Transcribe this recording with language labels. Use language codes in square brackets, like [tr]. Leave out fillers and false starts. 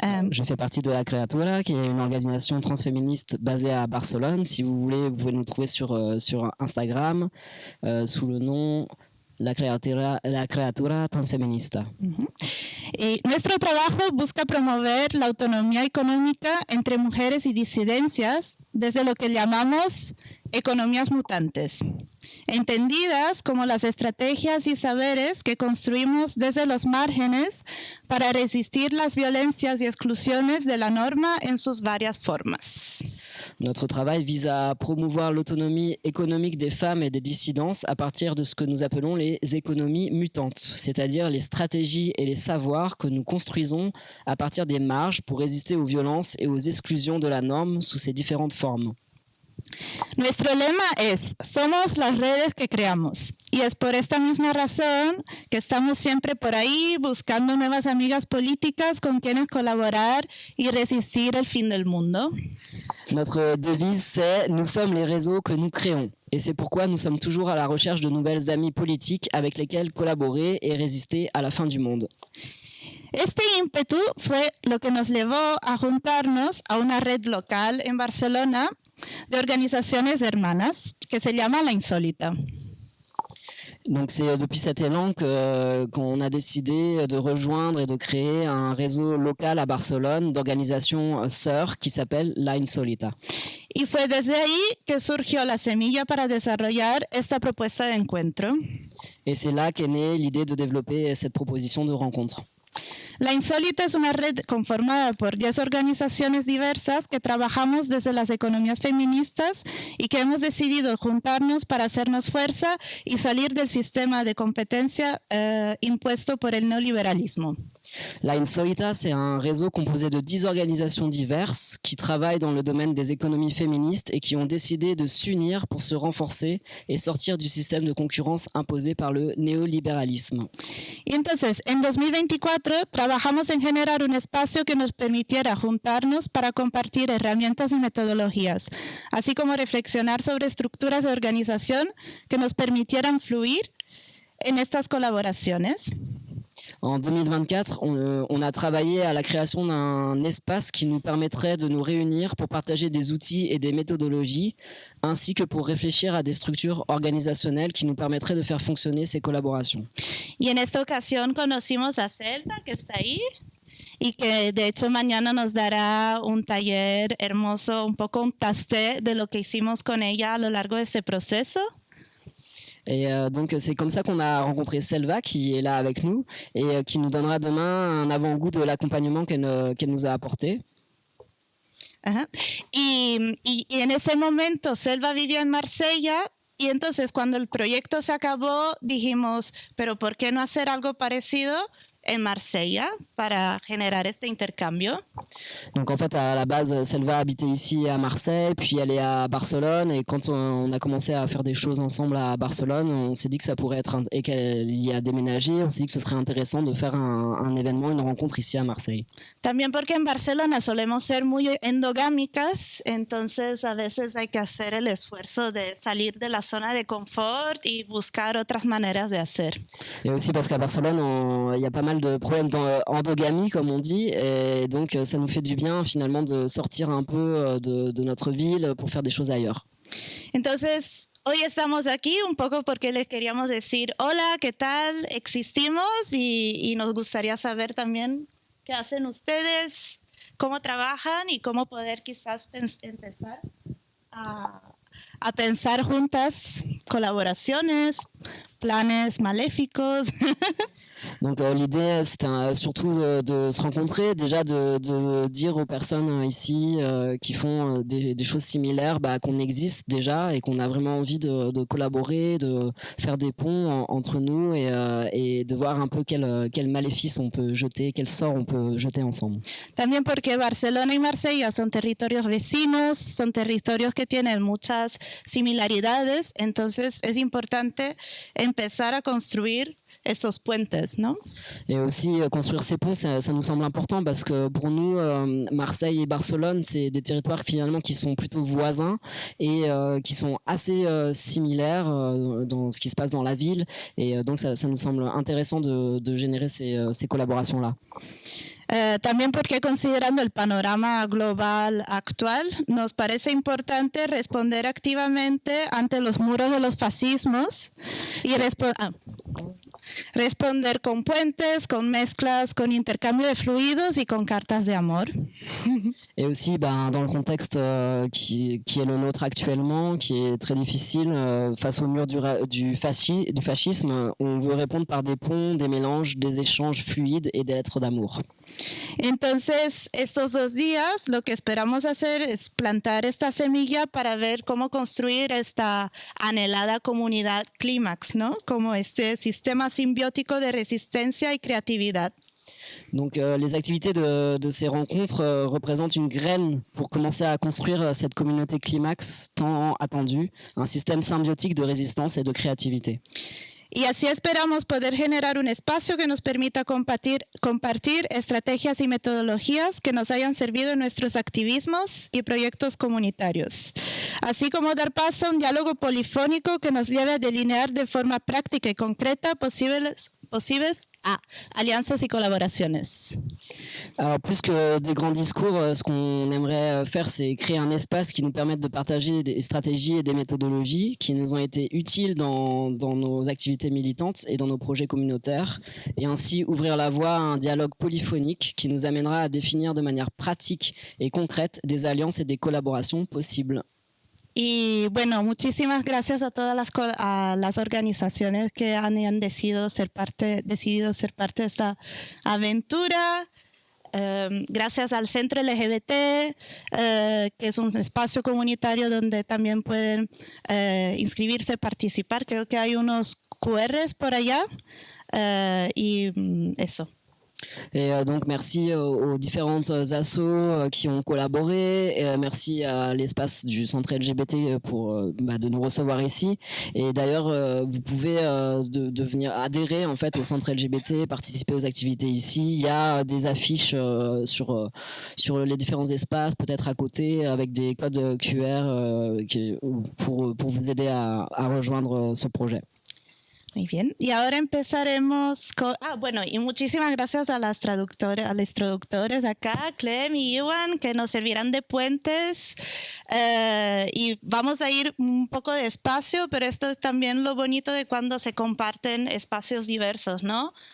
[fr] Je fais partie de La Criatura, qui est une organisation transféministe basée à Barcelone. Si vous voulez, vous pouvez nous trouver sur Instagram sous le nom La Criatura Transfeminista. [es] Y nuestro trabajo busca promover la autonomía económica entre mujeres y disidencias desde lo que llamamos economías mutantes, entendidas como las estrategias y saberes que construimos desde los márgenes para resistir las violencias y exclusiones de la norma en sus varias formas. [fr] Notre travail vise à promouvoir l'autonomie économique des femmes et des dissidences à partir de ce que nous appelons les économies mutantes, c'est-à-dire les stratégies et les savoirs que nous construisons à partir des marges pour résister aux violences et aux exclusions de la norme sous ses différentes formes. [es] Nuestro lema es, somos las redes que creamos, y es por esta misma razón que estamos siempre por ahí buscando nuevas amigas políticas con quienes colaborar y resistir el fin del mundo. [fr] Notre devise c'est « Nous sommes les réseaux que nous créons ». Et c'est pourquoi nous sommes toujours à la recherche de nouvelles amies politiques avec lesquelles collaborer et résister à la fin du monde. [es] Este ímpetu fue lo que nos llevó a juntarnos a una red local en Barcelona de organizaciones hermanas que se llama La Insólita. [fr] Donc c'est depuis cet élan qu'on a décidé de rejoindre et de créer un réseau local à Barcelone d'organisations sœurs qui s'appelle La Insólita. [es] Y fue desde ahí que surgió la semilla para desarrollar esta propuesta de encuentro. [fr] Et c'est là qu'est née l'idée de développer cette proposition de rencontre. [es] La Insólita es una red conformada por 10 organizaciones diversas que trabajamos desde las economías feministas y que hemos decidido juntarnos para hacernos fuerza y salir del sistema de competencia impuesto por el neoliberalismo. [fr] La Insólita, c'est un réseau composé de 10 organisations diverses qui travaillent dans le domaine des économies féministes et qui ont décidé de s'unir pour se renforcer et sortir du système de concurrence imposé par le néolibéralisme. [es] Y entonces, en 2024, trabajamos en generar un espacio que nos permitiera juntarnos para compartir herramientas y metodologías, así como reflexionar sobre estructuras de organización que nos permitieran fluir en estas colaboraciones. [fr] En 2024, on a travaillé à la création d'un espace qui nous permettrait de nous réunir pour partager des outils et des méthodologies, ainsi que pour réfléchir à des structures organisationnelles qui nous permettraient de faire fonctionner ces collaborations. [es] Y en esta ocasión conocimos a Zelda, que está ahí, y que de hecho mañana nos dará un taller hermoso, un poco un tasté de lo que hicimos con ella a lo largo de ese proceso. [fr] Et donc c'est comme ça qu'on a rencontré Selva qui est là avec nous et qui nous donnera demain un avant-goût de l'accompagnement qu'elle nous a apporté. Ajá. [es] Y en ese momento Selva vivía en Marsella y entonces cuando el proyecto se acabó dijimos, pero ¿por qué no hacer algo parecido en Marsella para generar este intercambio. [fr] Donc en fait, à la base, Selva habitait ici à Marseille, puis elle est à Barcelone. Et quand on a commencé à faire des choses ensemble à Barcelone, on s'est dit que ça pourrait être, et qu'elle y a déménagé, on s'est dit que ce serait intéressant de faire un événement, une rencontre ici à Marseille. [es] También porque en Barcelona solemos ser muy endogámicas, entonces a veces hay que hacer el esfuerzo de salir de la zona de confort y buscar otras maneras de hacer. [fr] Et aussi parce qu'à Barcelone, il y a pas mal de problèmes d'endogamie, comme on dit, et donc ça nous fait du bien finalement de sortir un peu de notre ville pour faire des choses ailleurs. [es] Entonces, hoy estamos aquí un poco porque les queríamos decir, hola, ¿qué tal? Existimos y nos gustaría saber también qué hacen ustedes, cómo trabajan y cómo poder quizás empezar a pensar juntas colaboraciones, planes maléficos. [fr] Donc l'idée, c'était surtout de se rencontrer, déjà de dire aux personnes ici qui font des choses similaires qu'on existe déjà et qu'on a vraiment envie de collaborer, de faire des ponts entre nous et de voir un peu quel maléfice on peut jeter, quel sort on peut jeter ensemble. [es] También porque Barcelona y Marsella son territorios vecinos, son territorios que tienen muchas similaridades, entonces es importante empezar a construir esos puentes, ¿no? [fr] Et aussi construire ces ponts, ça nous semble important parce que pour nous, Marseille et Barcelone, c'est des territoires finalement qui sont plutôt voisins et qui sont assez similaires dans ce qui se passe dans la ville. Et donc ça nous semble intéressant de générer ces collaborations-là. [es] También porque considerando el panorama global actual, nos parece importante responder activamente ante los muros de los fascismos y responder con puentes, con mezclas, con intercambio de fluidos y con cartas de amor. [fr] Et aussi, dans le contexte qui est le nôtre actuellement, qui est très difficile, face au mur du fascisme, on veut répondre par des ponts, des mélanges, des échanges fluides et des lettres d'amour. [es] Entonces, estos 2 días lo que esperamos hacer es plantar esta semilla para ver cómo construir esta anhelada comunidad clímax, ¿no? Como este sistema simbiótico de resistencia y creatividad. [fr] Donc les activités de ces rencontres représentent une graine pour commencer à construire cette communauté climax tant attendue, un système symbiotique de résistance et de créativité. [es] Y así esperamos poder generar un espacio que nos permita compartir estrategias y metodologías que nos hayan servido en nuestros activismos y proyectos comunitarios, así como dar paso a un diálogo polifónico que nos lleve a delinear de forma práctica y concreta posibles [fr] alliances et collaborations. Alors plus que des grands discours, ce qu'on aimerait faire, c'est créer un espace qui nous permette de partager des stratégies et des méthodologies qui nous ont été utiles dans nos activités militantes et dans nos projets communautaires, et ainsi ouvrir la voie à un dialogue polyphonique qui nous amènera à définir de manière pratique et concrète des alliances et des collaborations possibles. [es] Y bueno, muchísimas gracias a todas las organizaciones que han decidido ser parte de esta aventura. Gracias al Centro LGBT, que es un espacio comunitario donde también pueden inscribirse, participar. Creo que hay unos QRs por allá. Y eso. [fr] Et donc merci aux différentes assos qui ont collaboré, et merci à l'espace du centre LGBT pour de nous recevoir ici. Et d'ailleurs vous pouvez devenir adhérer en fait au centre LGBT, participer aux activités ici. Il y a des affiches sur les différents espaces, peut-être à côté, avec des codes QR pour vous aider à rejoindre ce projet. [es] Muy bien, y ahora empezaremos con... y muchísimas gracias a los traductores acá, Clem y Iwan, que nos servirán de puentes. Y vamos a ir un poco despacio, pero esto es también lo bonito de cuando se comparten espacios diversos, ¿no?